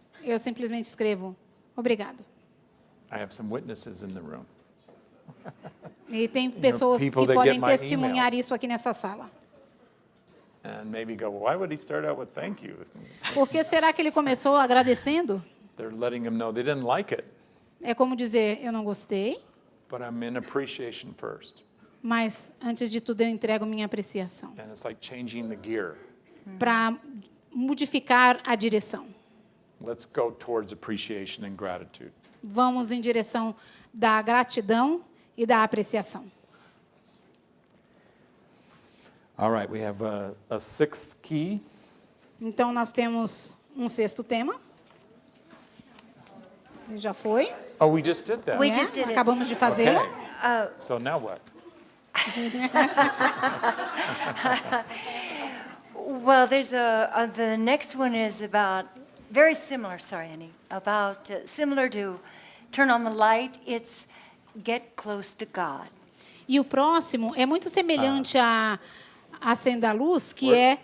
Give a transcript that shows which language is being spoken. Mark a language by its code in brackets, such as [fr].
[pt] eu simplesmente escrevo, obrigado. [en] I have some witnesses in the room. [pt] E tem pessoas que [en] people that [pt] podem [en] get my [pt] testemunhar [en] emails. [pt] isso aqui nessa sala. [en] And maybe go, why would he start out with thank you? [pt] Por que será que ele começou agradecendo? [en] They're letting him know they didn't like it, [pt] É como dizer, eu não gostei, [en] but I'm in appreciation first. [pt] mas antes de tudo eu entrego minha apreciação. [en] And it's like changing the gear. [pt] Para modificar a direção. [en] Let's go towards appreciation and gratitude. [pt] Vamos em direção da gratidão e da apreciação. [en] All right, we have a sixth key. [pt] Então, nós temos um sexto tema. Já foi. [en] Oh, we just did that. We just did it. [pt] Acabamos de fazê-lo. [en] Okay. So now what? Well, there's the next one is about, very similar, sorry, Annie, about, similar to turn on the light, it's get close to God. [pt] E o próximo é muito semelhante a acenda a luz, que é